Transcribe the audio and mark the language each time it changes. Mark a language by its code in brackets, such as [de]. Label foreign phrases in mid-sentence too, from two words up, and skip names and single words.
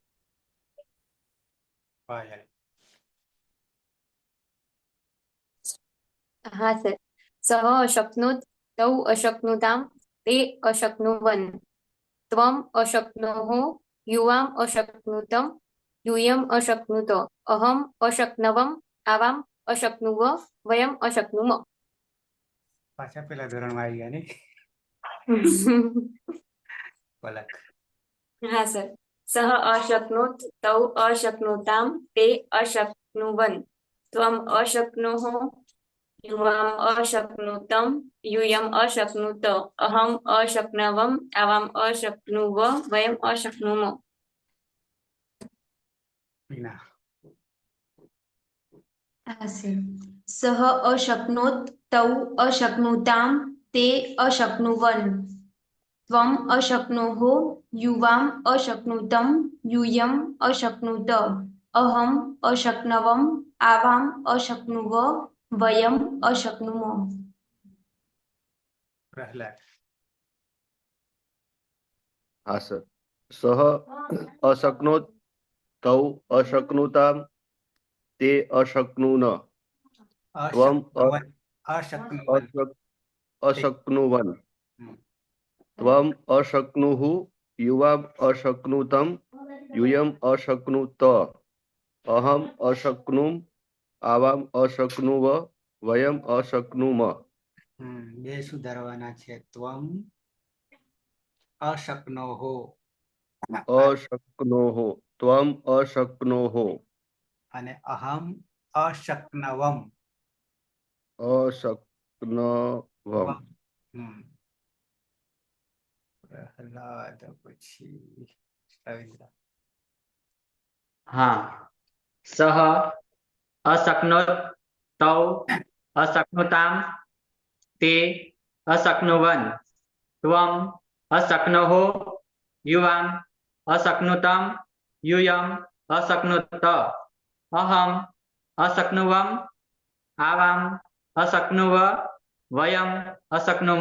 [gu] પાયલ હા સર. [sa] સહ અશક્નોત તૌ અશક્નુતામ તે અશક્નુવન ત્વમ અશક્નોઃ યુવામ અશક્નુતમ यूयम अशक्नुत अहम अशक्नवम आवाम अशक्नुव वयम अशक्नुम. [gu] પાછા પેલા ધોરણમાં આવી ગયા ને પલક. હા સર. [sa] સહ અશક્નોત તૌ અશક્નુતામ તે અશક્નુવન ત્વમ અશક્નોઃ યુવામ અશક્નુતમ यूयम अशक्नुत अहम अशक्नवम आवाम अशक्नुव वयम अशक्नुम. [gu] મીના હા સર. [sa] સહ અશક્નોત તૌ અશક્નુતામ તે અશક્નુવન ત્વમ અશક્નોઃ યુવામ અશક્નુતમ यूयम अशक्नुत अहम अशक्नवम आवाम अशक्नुव वयम अशक्नुम. [gu] પ્રહલાદ હા સર. [sa] સહ અશક્નોત તૌ અશક્નુતામ તે અશક્નુન ત્વમ અશક્નુવન અશક્નુવન હમ. त्वम् अशक्नुः युवाम् अशक्नुतं यूयम् अशक्नुत अहम् अशक्नुम् आवाम् अशक्नुव वयम् अशक्नुम. [gu] બે સુધારવાના છે. [sa] ત્વમ અશક્નોઃ अशक्नोः त्वम् अशक्नोः અને અહમ અશક્નવમ. અશક્નવમ. [gu] હમ. પ્રહલાદ પછી રવિન્દ્ર. [sa] હા સહ અશક્નોત તૌ અશક્નુતામ તે અશક્નુવન ત્વમ અશક્નોહ યુવામ અશક્નુતમ યુયમ અશક્નુત અહમ અશક્નુવમ આવામ અશક્નુવ વયમ અશક્નુમ.